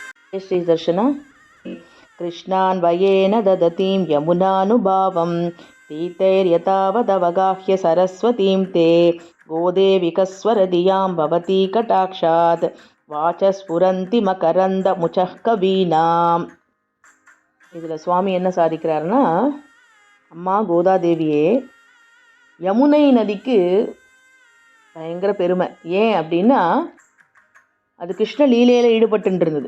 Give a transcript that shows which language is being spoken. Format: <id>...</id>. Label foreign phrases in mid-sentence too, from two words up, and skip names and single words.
<sa>श्रीदर्शना कृष्णान्वयेन ददतीं यमुनानुभावं तीतैर्यतावदवगाह्य सरस्वतीं ते गोदेविकस्वरधियां भवती कटाक्षात् वाचस्स्फुरन्ति मकरन्द मुचः कवीनाम्.</sa> <ta>இதில் சுவாமி என்ன சாதிக்கிறாருன்னா, அம்மா கோதாதேவியே, யமுனை நதிக்கு பயங்கர பெருமை. ஏன் அப்படின்னா, அது கிருஷ்ண லீலையில் ஈடுபட்டு இருந்தது.</ta>